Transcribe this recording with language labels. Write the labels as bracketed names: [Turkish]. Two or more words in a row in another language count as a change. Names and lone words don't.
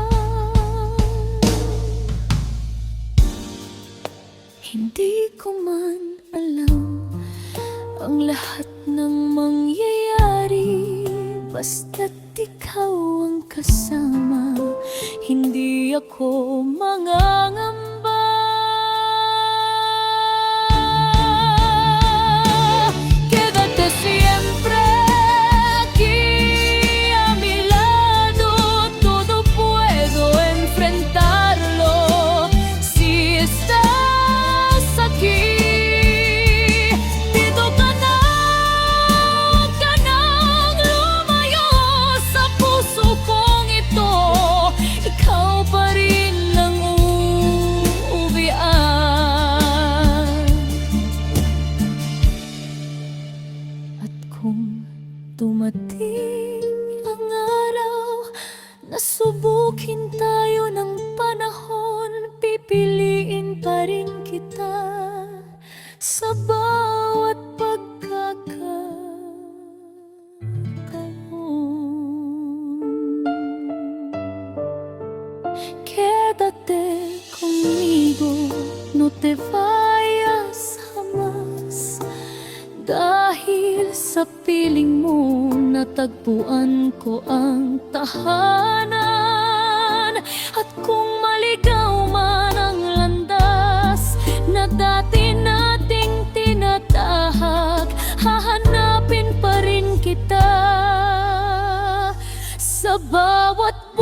[Filipino] Hindi ko man alam ang lahat ng mangyayari, basta't ikaw ang kasama, hindi ako mangangamba. [Spanish] Quédate siempre aquí a mi lado, todo puedo enfrentarlo. Si estás aquí, [Filipino] dito ka na, huwag ka nang lumayo. Sa puso kong ito, ikaw pa rin ang uuwian. At kung dumating Nasubukin tayo ng panahon, pipiliin pa rin kita sa bawat pagkakataon. [Spanish] Quédate conmigo, no te vayas jamás. [Filipino] Dahil sa piling mo, natagpuan ko ang tahanan. At kung maligaw man ang landas na dati nating tinatahak, hahanapin pa rin kita sa bawat